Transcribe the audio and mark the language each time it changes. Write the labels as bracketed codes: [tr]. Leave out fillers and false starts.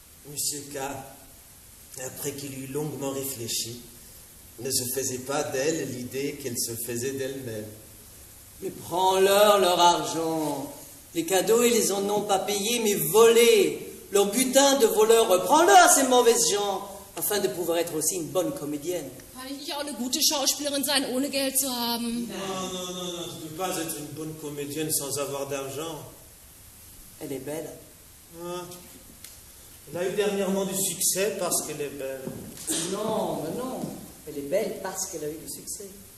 [fr] Monsieur K, après qu'il eut longuement réfléchi, ne se faisait pas d'elle l'idée qu'elle se faisait d'elle-même. Mais prends-leur leur argent. Les cadeaux, ils les en ont pas payés, mais volés. Leur butin de voleurs, reprends-leur à ces mauvaises gens, afin de pouvoir être aussi une bonne comédienne. [de] Kann ich auch eine gute Schauspielerin sein, ohne Geld zu haben? [fr] Non, tu ne peux pas être une bonne comédienne sans avoir d'argent. Elle est belle. Ah. Elle a eu dernièrement du succès parce qu'elle est belle. Non, mais non. Elle est belle parce qu'elle a eu du succès.